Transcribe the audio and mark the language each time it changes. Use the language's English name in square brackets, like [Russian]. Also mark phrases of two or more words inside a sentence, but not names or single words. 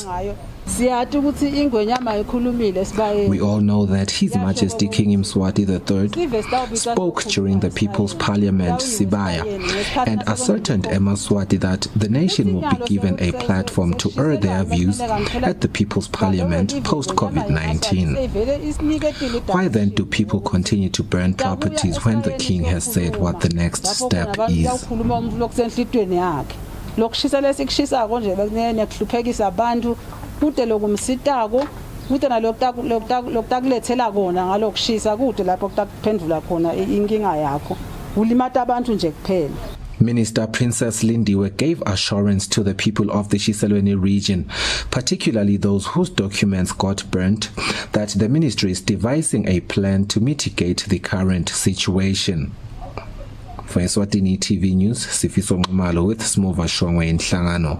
[English] We all know that His Majesty King Mswati III spoke during the People's Parliament, Sibaya, and ascertained Eswatini that the nation will be given a platform to air their views at the People's Parliament post-COVID-19. Why then do people continue to burn properties when the King has said what the next step is? [Swati] Kude lokumsitako kude nalokutakulethela kona ngalokushisa kude lapho kutaphendula khona inkinga yakho ulimata abantu nje kuphela. [English] Minister Princess Lindiwe gave assurance to the people of the Eswatini region, particularly those whose documents got burnt, that the ministry is devising a plan to mitigate the current situation. For Eswatini TV News, Sifiso Ngumalo with Smova Shongwe in Hlangano.